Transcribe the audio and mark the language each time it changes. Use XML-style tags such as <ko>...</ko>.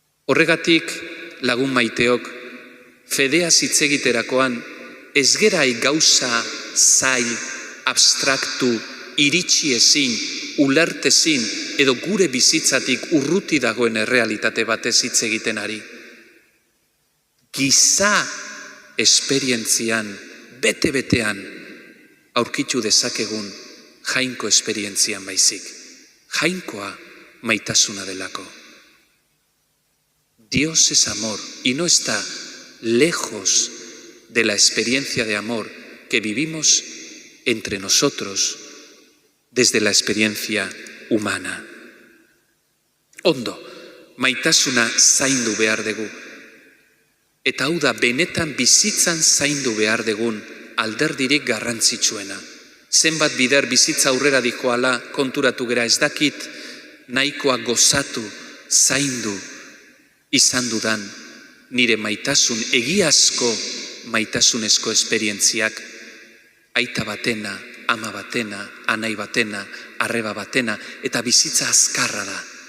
<eu>Horregatik lagun maiteok, fedeaz hitz egiterakoan, ez gerai gauza zail, abstraktu, iritsi ezin, ulertezin, edo gure bizitzatik urruti dagoen errealitate batez hitz egiten ari. Giza esperientzian, bete-betean, aurkitu dezakegun jainko esperientzian baizik. Jainkoa maitasuna delako.</eu> <es>Dios es amor y no está lejos de la experiencia de amor que vivimos entre nosotros desde la experiencia humana.</es> <eu>Ondo, maitasuna zaindu behar dugu. Eta hau da benetan bizitzan zaindu behar dugun alderdirik garrantzitsuena. Zenbat bider bizitza aurrera dikoala konturatu gera ez dakit, nahikoa gozatu, zaindu izan dudan nire maitasun, egiazko maitasunezko esperientziak, aita batena, ama batena, anai batena, arreba batena, eta bizitza azkarra da.</eu>